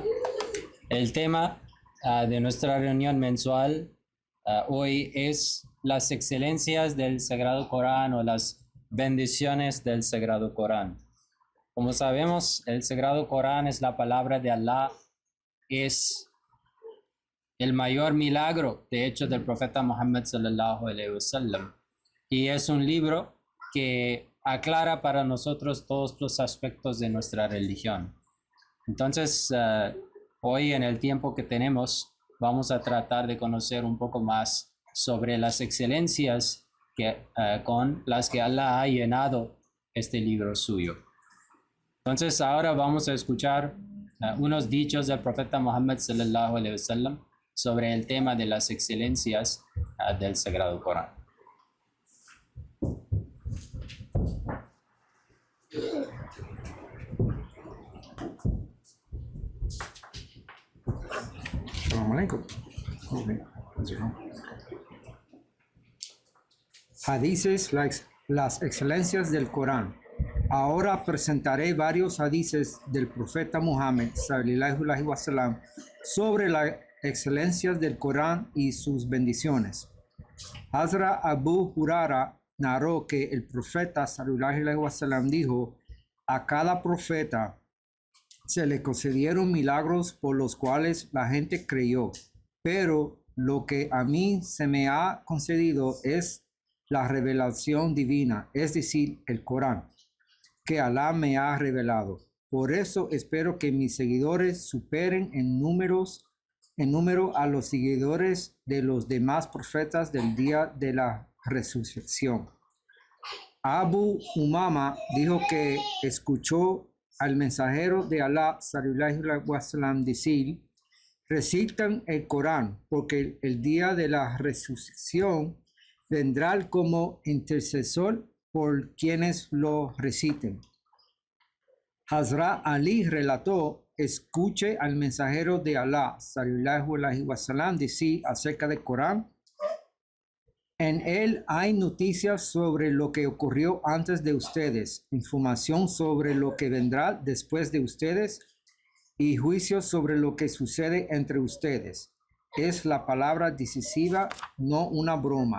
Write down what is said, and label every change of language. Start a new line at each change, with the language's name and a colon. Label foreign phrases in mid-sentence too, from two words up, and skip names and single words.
Spanish: El tema de nuestra reunión mensual hoy es las excelencias del Sagrado Corán o las bendiciones del Sagrado Corán. Como sabemos, el Sagrado Corán es la palabra de Alá, es el mayor milagro, de hecho, del profeta Muhammad
Arabic: صلى الله عليه وسلم.
Spanish: Y es un libro que aclara para nosotros todos los aspectos de nuestra religión. Entonces, hoy en el tiempo que tenemos, vamos a tratar de conocer un poco más sobre las excelencias con las que Allah ha llenado este libro suyo. Entonces, ahora vamos a escuchar unos dichos del profeta Muhammad
Arabic: صلى الله عليه وسلم
Spanish: sobre el tema de las excelencias del Sagrado Corán.
Arabic: السلام عليكم.
Spanish: Hadices, las excelencias del Corán. Ahora presentaré varios hadices del profeta Muhammad
Arabic: صلى الله عليه وسلم
Spanish: sobre las excelencias del Corán y sus bendiciones. Hazra Abu Hurara narró que el profeta
Arabic: صلى الله عليه وسلم
Spanish: dijo: a cada profeta se le concedieron milagros por los cuales la gente creyó, pero lo que a mí se me ha concedido es la revelación divina, es decir, el Corán, que Alá me ha revelado. Por eso espero que mis seguidores superen en número a los seguidores de los demás profetas del día de la resurrección. Abu Umama dijo que escuchó al mensajero de Alá
Arabic: صلى الله عليه وسلم
Spanish: decir: recitan el Corán, porque el día de la resurrección vendrá como intercesor por quienes lo reciten. Hazrat Ali relató: escuche al mensajero de Alá
Arabic: صلى الله عليه وسلم
Spanish: decir acerca del Corán: en él hay noticias sobre lo que ocurrió antes de ustedes, información sobre lo que vendrá después de ustedes y juicios sobre lo que sucede entre ustedes. Es la palabra decisiva, no una broma.